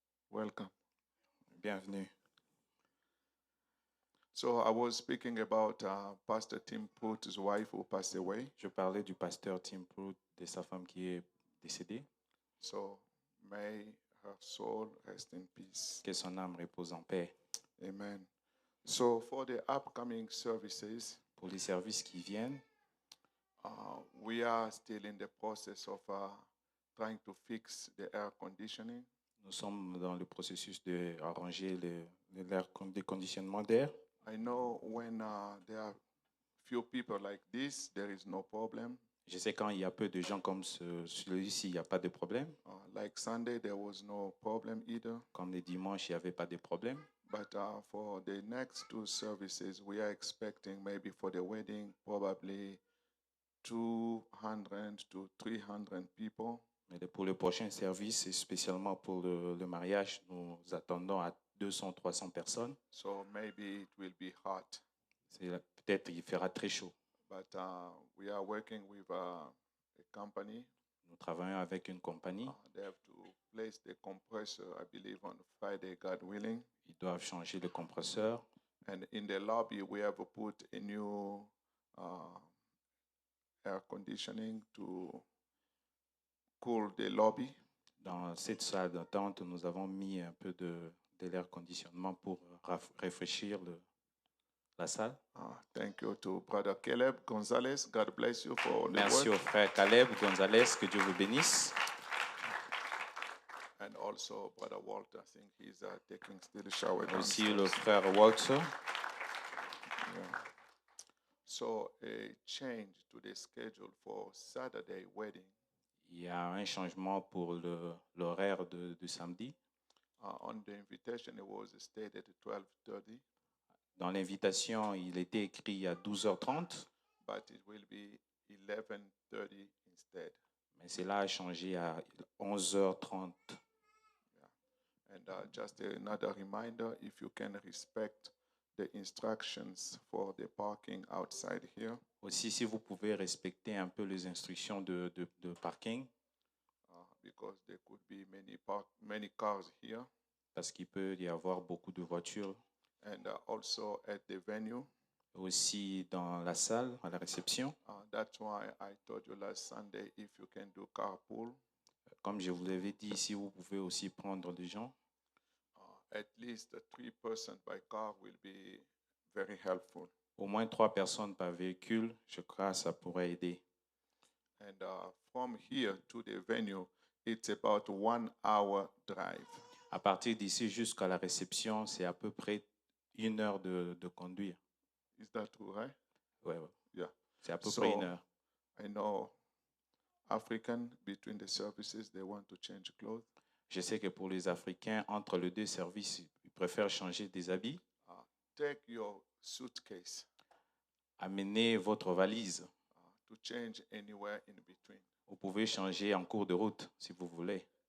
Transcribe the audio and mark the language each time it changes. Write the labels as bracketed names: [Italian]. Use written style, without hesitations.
[English] Welcome. [French] Bienvenue. [English] So I was speaking about Pastor Tim Pruitt's wife who passed away. [French] Je parlais du pasteur Tim Pruitt, de sa femme qui est décédée. [English] So may her soul rest in peace. [French] Que son âme repose en paix. [English] Amen. So for the upcoming services, [French] Pour les services qui viennent, [English] we are still in the process of trying to fix the air conditioning. [French] nous sommes dans le processus d'arranger le conditionnement d'air. [English] I know when there are few people like this, there is no problem. [French] Je sais quand il y a peu de gens comme celui-ci, il n'y a pas de problème. [English] Like Sunday, there was no problem either. [French] Comme le dimanche, il n'y avait pas de problème. [English] But for the next 2 services, we are expecting maybe for the wedding, probably 200 to 300 people. [French] Mais pour le prochain service, et spécialement pour le mariage, nous attendons à 200-300 personnes. [English] So maybe it will be hot. [French] Peut-être il fera très chaud. [English] But we are working with a company. [French] Nous travaillons avec une compagnie. [English] They have to place the compressor, I believe, on Friday, God willing. [French] Ils doivent changer le compresseur. [English] And in the lobby, we have put a new air conditioning to cool the lobby. [French] Dans cette salle d'attente, nous avons mis un peu de l'air conditionnement pour rafraîchir la salle. [English] Thank you to Brother Caleb Gonzalez. God bless you for the [French] Merci [English] work. [French] au frère Caleb Gonzalez, que Dieu vous bénisse. [English] And also Brother Walter, I think he's taking still a shower. [French] Aussi [English] downstairs. [French] le frère Walter. [English] Yeah. So a change to the schedule for Saturday wedding. [French] Il y a un changement pour l'horaire du samedi. [English] On the invitation, it was stated 12:30, [French] Dans l'invitation, il était écrit à 12h30, [English] but it will be 11:30 instead. [French] mais cela a changé à 11h30. [English] And just another reminder, if you can respect the instructions for the parking outside here, [French] Aussi, si vous pouvez respecter un peu les instructions de parking, [English] because there could be many cars here, [French] parce qu'il peut y avoir beaucoup de voitures. [English] and also at the venue, [French] aussi dans la salle, à la réception. [English] That's why I told you last Sunday if you can do carpool, [French] Comme je vous l'avais dit, si vous pouvez aussi prendre des gens, [English] at least 3 persons by car will be very helpful. [French] au moins 3 personnes par véhicule, je crois que ça pourrait aider. [English] And from here to the venue, it's about 1 hour drive. [French] À partir d'ici jusqu'à la réception, c'est à peu près 1 heure de conduire. [English] Is that true, right? [French] Ouais. [English] Yeah. [French] C'est à peu [English] So- [French] près 1 heure. [English] I know African, between the services, they want to change clothes. [French] Je sais que pour les Africains, entre les deux services, ils préfèrent changer des habits. [English] Take your suitcase [French] Amenez votre valise. [English] to change anywhere in between. [French] Vous pouvez changer en cours de route si vous voulez.